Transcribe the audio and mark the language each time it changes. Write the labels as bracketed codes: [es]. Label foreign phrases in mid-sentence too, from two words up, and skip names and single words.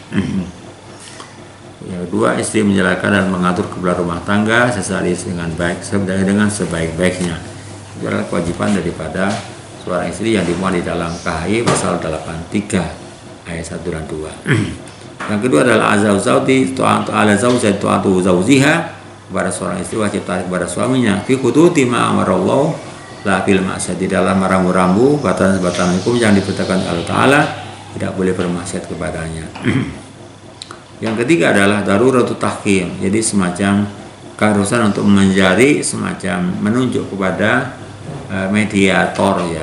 [id] Yang kedua, istri menjalankan dan mengatur keberadaan rumah tangga sesuai dengan sebaik-baiknya. Itu adalah kewajiban daripada seorang istri yang dimuat di dalam KHI pasal 83. ayat 1 dan 2. Yang kedua adalah [ar] الزوجة طاعة على الزوجة طاعة زوجها, [id] kepada seorang istri wajib taat kepada suaminya [ar] في حدود ما أمر الله لا في المعصية, [id] dalam rambu-rambu batasan-batasan hukum yang diperintahkan Allah Ta'ala, tidak boleh bermaksiat kepadanya. Yang ketiga adalah [ar] ضرورة التحكيم, [id] jadi semacam keharusan untuk mencari semacam menunjuk kepada mediator ya.